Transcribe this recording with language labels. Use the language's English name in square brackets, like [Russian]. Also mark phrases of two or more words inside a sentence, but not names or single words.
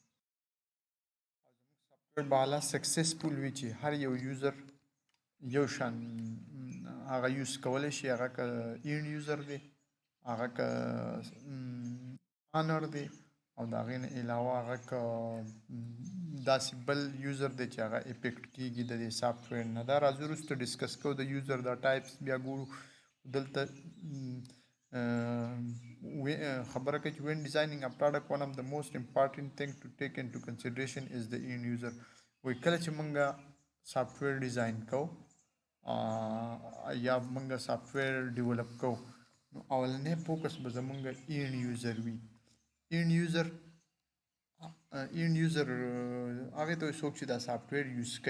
[Pashto] بالا سکسسفول وي چې هر یو یوزر یو شان هغه یوز کولی شي، هغه که [English] end user [Pashto] دی، هغه که آنر دی او د هغې نه علاوه هغه که داسې بل یوزر دی چې هغه افیکټ کیږي د دې سافټویر نه. دا راځو وروسته ډسکس کوو د یوزر دا ټایپس بیا ګورو. دلته خبره کوي چې [English] when designing a product one of the most important thing to take into consideration is the end user. [Pashto] وایي کله چې موږ سافټویر ډیزاین کوو یا موږ سافټویر ډیولپ کوو نو اولنی فوکس به زموږ [English] end user [Pashto] وي. [English] end user [Pashto] هغې ته وایي څوک چې دا سافټویر یوز کوي.